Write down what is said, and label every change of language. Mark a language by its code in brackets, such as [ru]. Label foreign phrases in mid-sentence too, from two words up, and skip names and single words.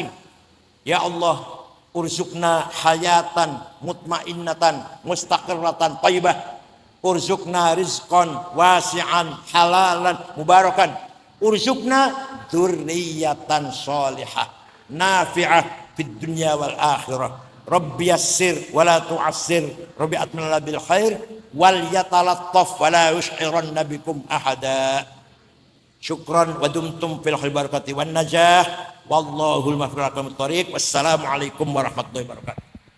[ar] يا الله ارزقنا حياة مطمئنة مستقرة طيبة ارزقنا رزقا واسعا حلالا مباركا ارزقنا ذرية صالحة نافعة في الدنيا والآخرة. رب يسر ولا تعسر رب أتمم لنا بالخير وليتلطف ولا يشعرن بكم أحدا. شكرا ودمتم في البركة والنجاح. والله الموفق إلى أقوم الطريق والسلام عليكم ورحمة الله وبركاته.